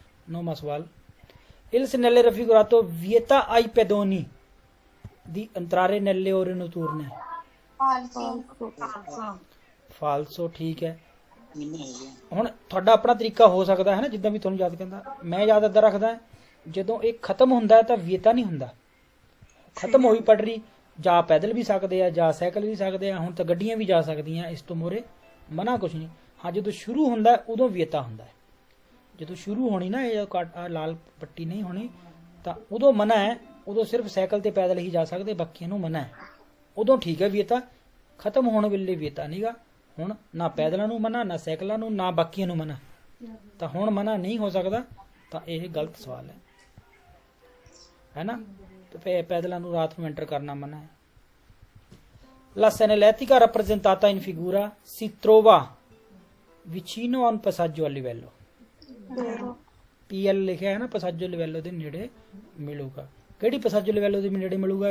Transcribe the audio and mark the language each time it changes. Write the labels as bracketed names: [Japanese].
[Punjabi] 9ਵਾਂ ਸਵਾਲ, [Italian] il segnale raffigurato vieta ai pedoni di entrare nelle ore notturne. [Punjabi] ਫਾਲਸੋ, ਠੀਕ ਹੈ। ਹੁਣ ਤੁਹਾਡਾ ਆਪਣਾ ਤਰੀਕਾ ਹੋ ਸਕਦਾ ਹੈ ਨਾ, ਜਿੱਦਾਂ ਵੀ ਤੁਹਾਨੂੰ ਯਾਦ ਕਹਿੰਦਾ। ਮੈਂ ਯਾਦ ਇੱਦਾਂ ਰੱਖਦਾ, ਜਦੋਂ ਇਹ ਖਤਮ ਹੁੰਦਾ ਤਾਂ ਵਿਏਤਾ ਨਹੀਂ ਹੁੰਦਾ। ਖਤਮ ਹੋਈ ਪਟਰੀ, ਜਾਂ ਪੈਦਲ ਵੀ ਸਕਦੇ ਆ, ਜਾਂ ਸਾਈਕਲ ਵੀ ਸਕਦੇ ਆ, ਹੁਣ ਤਾਂ ਗੱਡੀਆਂ ਵੀ ਜਾ ਸਕਦੀਆਂ, ਇਸ ਤੋਂ ਮੋਰੇ ਮਨਾ ਕੁਛ ਨਹੀਂ। ਹਾਂ, ਜਦੋਂ ਸ਼ੁਰੂ ਹੁੰਦਾ ਉਦੋਂ ਵਿਏਤਾ ਹੁੰਦਾ ਹੈ। ਜਦੋਂ ਸ਼ੁਰੂ ਹੋਣੀ ਨਾ ਇਹ ਲਾਲ ਪੱਟੀ ਨਹੀਂ ਹੋਣੀ ਤਾਂ ਉਦੋਂ ਮਨਾ ਹੈ, ਉਦੋਂ ਸਿਰਫ ਸਾਈਕਲ ਤੇ ਪੈਦਲ ਹੀ ਜਾ ਸਕਦੇ, ਬਾਕੀਆਂ ਨੂੰ ਮਨਾ ਹੈ। ਉਦੋਂ ਠੀਕ ਹੈ ਵਿਏਤਾ, ਖਤਮ ਹੋਣ ਵੇਲੇ ਵਿਏਤਾ ਨਹੀਂਗਾ। ਹੁਣ ਨਾ ਪੈਦਲਾਂ ਨੂੰ ਮਨਾ, ਨਾ ਸਾਈਕਲਾਂ ਨੂੰ, ਨਾ ਬਾਕੀਆਂ ਨੂੰ ਮਨਾ, ਤਾਂ ਹੁਣ ਮਨਾ ਨਹੀਂ ਹੋ ਸਕਦਾ। ਤਾਂ ਇਹ ਗਲਤ ਸਵਾਲ ਹੈ ਨਾ। ਤੇ ਪੈਦਲਾਂ ਨੂੰ ਰਾਤ ਨੂੰ ਐਂਟਰ ਕਰਨਾ ਮਨਾ ਹੈ। [Italian] La segnaletica rappresentata in figura si trova vicino a un passaggio a livello. [Punjabi] PL ਲਿਖਿਆ ਹੈ ਨਾ, [Italian] passaggio a livello [Punjabi] ਦੇ ਨੇੜੇ ਮਿਲੂਗਾ। ਕਿਹੜੀ passaggio a livello ਦੇ ਨੇੜੇ ਮਿਲੂਗਾ?